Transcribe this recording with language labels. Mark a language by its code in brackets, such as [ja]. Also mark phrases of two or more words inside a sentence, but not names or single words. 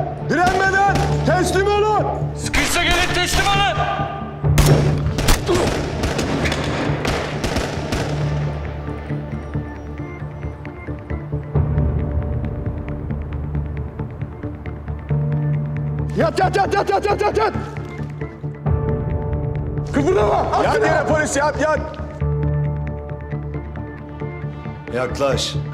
[tr] Direnmeden teslim olun. Sıkıysa gelin teslim olun. Yat yat yat yat yat yat yat yat. Kıpırdama. Yat yere polis yat yat. Yaklaş.